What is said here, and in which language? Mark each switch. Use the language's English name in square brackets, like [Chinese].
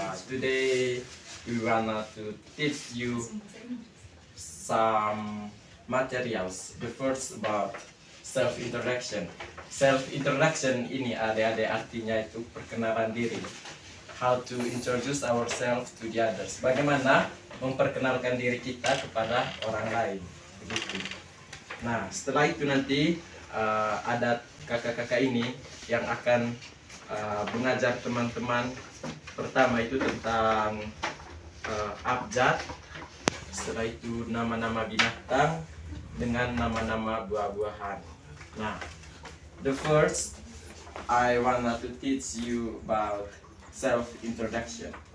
[English] Today we wanna to teach you some materials. The first about self-introduction. [Indonesian] Self-introduction ini adik-adik artinya itu perkenalan diri. [English] How to introduce ourselves to the others. [Indonesian] Bagaimana memperkenalkan diri kita kepada orang lain. Begitu. Nah, setelah itu nanti ada kakak-kakak ini yang akan mengajar teman-teman. Pertama itu tentang abjad. Setelah itu nama-nama binatang dengan nama-nama buah-buahan. [English] Nah, the first I wanna to teach you about self-introduction.